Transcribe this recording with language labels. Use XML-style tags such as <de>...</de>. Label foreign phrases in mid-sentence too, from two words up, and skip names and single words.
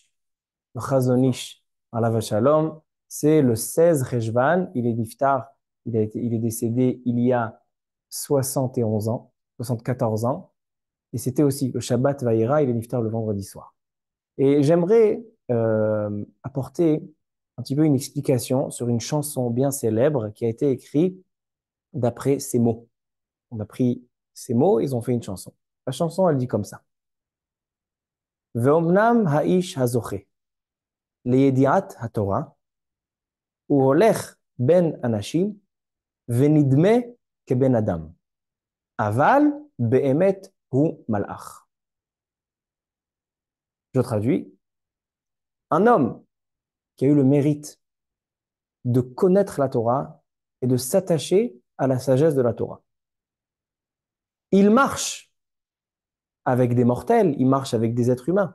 <fr>Le Chazonish,</fr> <he>עליו השלום,</he> <fr>c'est le 16 Rejvan, il est niftar, il est décédé il y a 71 ans, 74 ans, et c'était aussi le Shabbat Vayera, il est niftar le vendredi soir. Et j'aimerais apporter un petit peu une explication sur une chanson bien célèbre qui a été écrite d'après ces mots. On a pris ces mots, ils ont fait une chanson. La chanson, elle dit comme ça.</fr> <he>ואמנם האיש הזוכה, לידיעת התורה, והולך בין אנשים, ונדמה כבן אדם. אבל באמת הוא מלאך.</he> <fr>Je traduis. Un homme qui a eu le mérite de connaître la Torah et de s'attacher à la sagesse de la Torah. Il marche avec des mortels, il marche avec des êtres humains.</fr>